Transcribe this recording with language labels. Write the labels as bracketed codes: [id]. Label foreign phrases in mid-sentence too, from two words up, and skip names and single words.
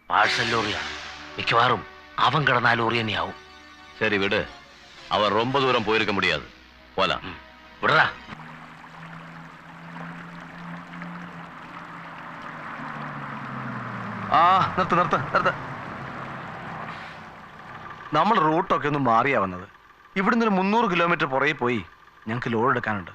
[ml] പാർസൽ ലോറിയാണ്. മിക്കവാറും അവൻ കിടന്ന ലോറി തന്നെയാവും. [ta] சரி விடு, அவர் ரொம்ப தூரம் போயிருக்க முடியாது. போலாம். [ml] വിടറാ. ആ നിർത്ത് നിർത്ത് നിർത്ത്. നമ്മൾ റൂട്ടൊക്കെ ഒന്ന് മാറിയാ വന്നത്. ഇവിടുന്ന് ഒരു 300 കിലോമീറ്റർ പുറകെ പോയി ഞങ്ങൾക്ക് ലോഡ് എടുക്കാനുണ്ട്.